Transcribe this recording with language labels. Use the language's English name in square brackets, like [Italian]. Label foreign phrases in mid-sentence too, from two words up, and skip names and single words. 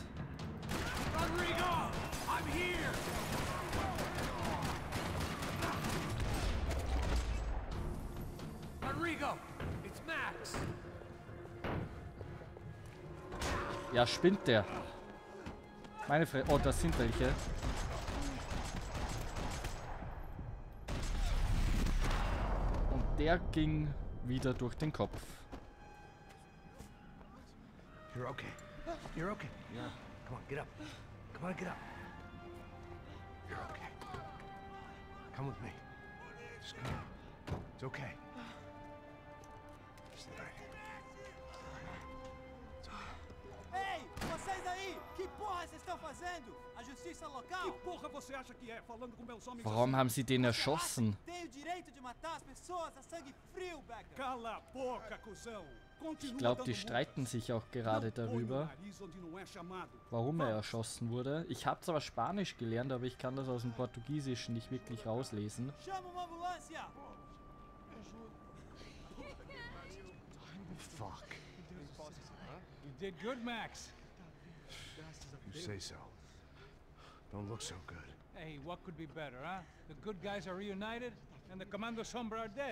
[German] Ja, spinnt der. Meine Fresse. Oh, das sind welche. Und der ging wieder durch den Kopf. [English] You're okay. You're okay. Yeah. Come on, get up. Come on, get up. You're okay. Come with me. Just come. It's okay. Stay right here. It's okay. [Portuguese] Ei, vocês aí! Que porra vocês estão fazendo? A justiça local? Que porra você acha que é, falando com meus homens [German] Warum haben sie den erschossen? [Portuguese] Tem o direito de matar as pessoas a sangue frio, Becker. Cala a boca, cuzão! [German] Ich glaube, die streiten sich auch gerade darüber, warum er erschossen wurde. Ich habe zwar Spanisch gelernt, aber ich kann das aus dem Portugiesischen nicht wirklich rauslesen. [Portuguese] Chama uma ambulância! [English] Fuck. You did good, Max. You say so. Don't look so good. Hey, what could be better, huh? The good guys are reunited, and the Commando Sombra are dead.